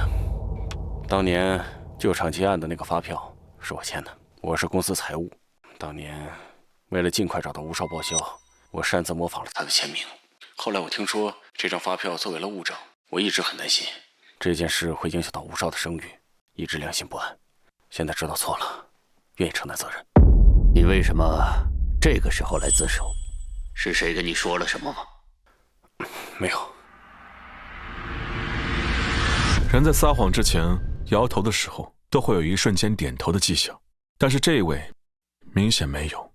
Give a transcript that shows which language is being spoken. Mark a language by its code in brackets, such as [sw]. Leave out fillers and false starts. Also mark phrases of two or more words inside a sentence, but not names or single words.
[zh] 當年舊廠劫案的那個發票是我簽的，我是公司財務。當年為了盡快找到吳少報銷，我擅自模仿了他的簽名。後來我聽說這張發票作為了物證，我一直很擔心， 這件事會影響到吳少的聲譽，一直良心不安。現在知道錯了，願意承擔責任。你为什么这个时候来自首？是谁跟你说了什么吗？没有。人在撒謊之前摇头的时候，都会有一瞬间点头的迹象，但是这一位明显没有。